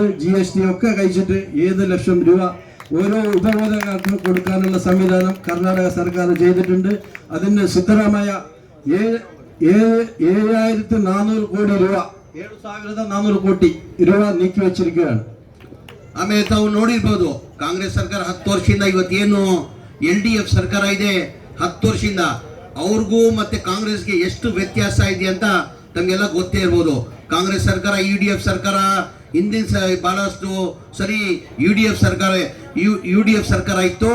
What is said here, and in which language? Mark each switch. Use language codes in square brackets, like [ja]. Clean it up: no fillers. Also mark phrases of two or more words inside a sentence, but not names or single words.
[ml] GST ഒക്കെ കഴിച്ചിട്ട് 7 ലക്ഷം രൂപ ഓരോ ഉപഭോക്താക്കൾക്ക് കൊടുക്കാനുള്ള സംവിധാനം കർണാടക സർക്കാർ ചെയ്തിട്ടുണ്ട്. അതിന് സിദ്ധരാമയ്യ 7,400 കോടി രൂപ 7,400 ಕೋಟಿ രൂപ ನೀಕಿ വെച്ചിരിക്കുകയാണ്. [kn] ಆಮೇಲೆ ತಾವು ನೋಡಿರ್ಬೋದು, ಕಾಂಗ್ರೆಸ್ ಸರ್ಕಾರ 10 ವರ್ಷದಿಂದ ಇವತ್ತೇನು LDF ಸರ್ಕಾರ ಇದೆ 10 ವರ್ಷದಿಂದ ಅವ್ರಿಗೂ ಮತ್ತೆ ಕಾಂಗ್ರೆಸ್ಗೆ ಎಷ್ಟು ವ್ಯತ್ಯಾಸ ಇದೆ ಅಂತ ತಮಗೆಲ್ಲ ಗೊತ್ತೇ ಇರ್ಬೋದು. ಕಾಂಗ್ರೆಸ್ ಸರ್ಕಾರ UDF ಸರ್ಕಾರ ಹಿಂದಿನ ಬಹಳಷ್ಟು ಸರಿ UDF ಸರ್ಕಾರ ಇತ್ತು.